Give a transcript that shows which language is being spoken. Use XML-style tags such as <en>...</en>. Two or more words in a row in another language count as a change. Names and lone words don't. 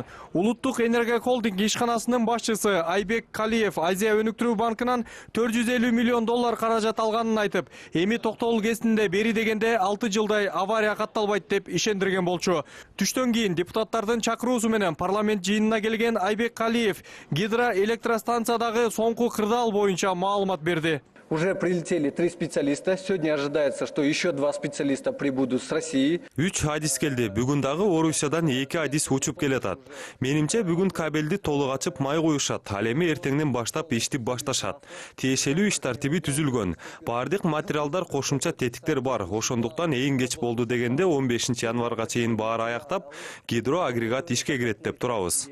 <ky>Улуттук энергия холдинг ишканасынын башчысы Айбек Калиев Азия өнүктүрүү банкынан 450 миллион доллар каражат алганын айтып, эми Токтогул КЭСинде бери дегенде 6 жылдай авария катталбайт деп ишендирген болчу. Түштөн кийин депутаттардын чакыруусу менен парламент жыйынына келген Айбек Калиев гидроэлектростанциядагы соңку кырдаал боюнча маалымат берди.</ky> <ru>Уже прилетели 3 специалиста. Сегодня ожидается, что еще 2 специалиста прибудут с России.</ru> <ky>3 адис келди. Бүгүн дагы Орусиядан 2 адис учуп келатат. Менимче бүгүн кабелди толук ачып май коюшат. Ал эми эртеңден баштап ишти башташат. Тиешелүү иш тартиби түзүлгөн. Бардык материалдар, кошумча тетиктер бар. Ошондуктан эң кеч болду дегенде 15 январга чейин баары аяктап, гидроагрегат ишке кирет деп турабыз.</ky>